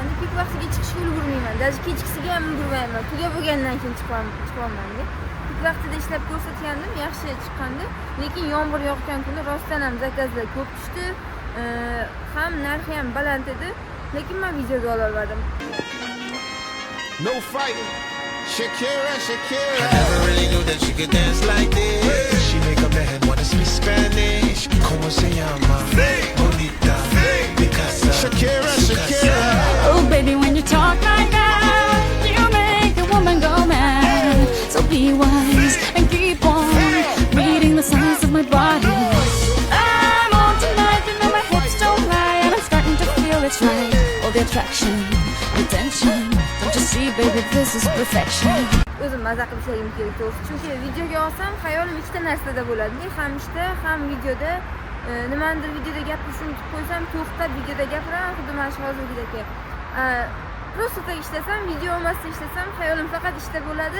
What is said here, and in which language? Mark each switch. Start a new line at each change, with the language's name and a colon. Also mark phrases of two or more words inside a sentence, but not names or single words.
Uzbek: Pik vaqtiga chiqishga ulgurmayman. Даже kechkisiga ham ulgurmayman. Tugab bo'lgandan keyin chiqaman. Pik vaqtida ishlab ko'rsatgandim, yaxshi chiqqandi. Lekin yomg'ir yoqqan kuni rostdan ham zakazlar ko'p tushdi. Ham narxi ham baland edi. Lekin men videoga ololmadim.
English: No fighting. Shakira. I never really knew that she could dance like this. She make a man wanna speak Spanish.
Spanish: Como se llama? Bonita. Picasa. Shakira.
English: Oh baby, when you talk like that, you make a woman go mad. So be wise and keep on reading the signs of my body. I'm on tonight, you know my hips don't lie, and I'm starting to feel it's right. All the attraction, the tension. Don't you see, baby, this is perfection.
Uzbek: O'zim maza qilib ishlagim kerak to'g'ri. Chunki videoga olsam, xayolim ikkita narsada bo'ladi. Ham ishda, ham videoda. Nimadir videoda gapirishni unutib qo'ysam, to'xtab videoda gapiraman, xuddi mana shu hozirgidek. Просто ishlasam, video olmasdan ishlasam, xayolim faqat ishda bo'ladi.